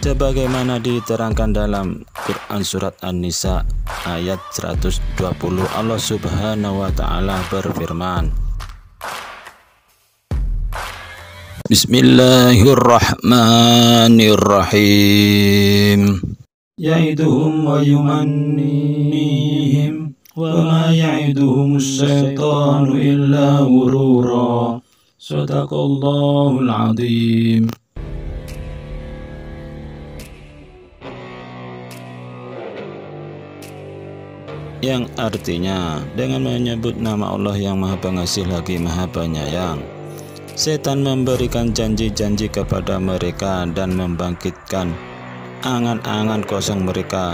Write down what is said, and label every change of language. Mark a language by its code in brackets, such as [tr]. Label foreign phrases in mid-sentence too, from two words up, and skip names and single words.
[id] sebagaimana diterangkan dalam Quran surat An-Nisa ayat 120. Allah [ar] سبحانه وتعالى [id] berfirman, Bismillahirrahmanirrahim. [ar] يعدهم ويمنيهم وما يعدهم الشيطان إلا غرورا. صدق الله العظيم. [id] Yang artinya dengan menyebut nama Allah yang Maha Pengasih lagi Maha Penyayang, setan memberikan janji-janji kepada mereka dan membangkitkan angan-angan kosong mereka.